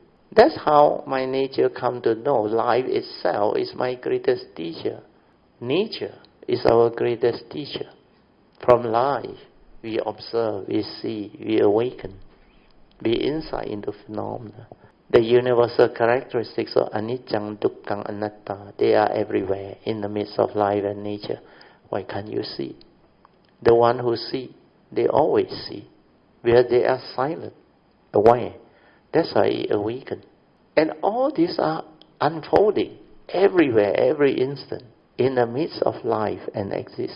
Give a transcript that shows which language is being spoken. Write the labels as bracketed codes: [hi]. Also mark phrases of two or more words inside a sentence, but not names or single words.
[en] That's how my nature come to know life itself is my greatest teacher. Nature is our greatest teacher. From life, we observe, we see, we awaken, we insight into phenomena. The universal characteristics of [pi] anicca, dukkha, anatta, [en] they are everywhere in the midst of life and nature. Why can't you see? The one who see, they always see, where they are silent, aware. That's why he awaken. And all these are unfolding everywhere, every instant, in the midst of life and existence.